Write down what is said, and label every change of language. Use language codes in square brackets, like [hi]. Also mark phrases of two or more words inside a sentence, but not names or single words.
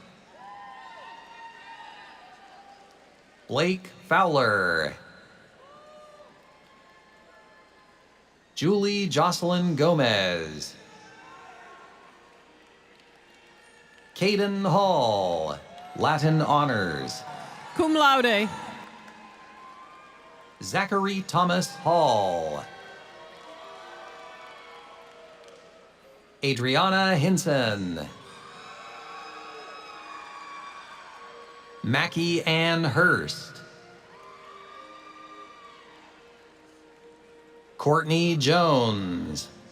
[en] Blake Fowler. Julie Jocelyn Gomez. Caden Hall, Latin honors. [la] Cum laude. [en] Zachary Thomas Hall. Adriana Hinson. Mackie Ann Hurst. Courtney Jones.